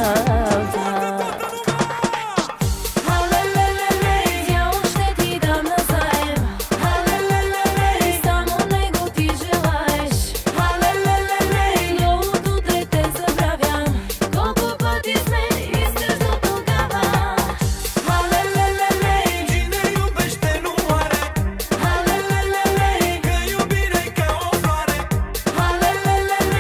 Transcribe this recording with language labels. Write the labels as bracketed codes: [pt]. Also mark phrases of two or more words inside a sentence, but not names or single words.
[bg] Алелелеле, дявол ще ти дам назаем. Алелелеле, само него ти желаеш. Алелелеле, новото дете забравям. Колко пъти сме искаш до тогава. Алелелеле, [ro] Cine iubește nu moare, алелелеле, că iubirea-i ca o floare. алелелеле,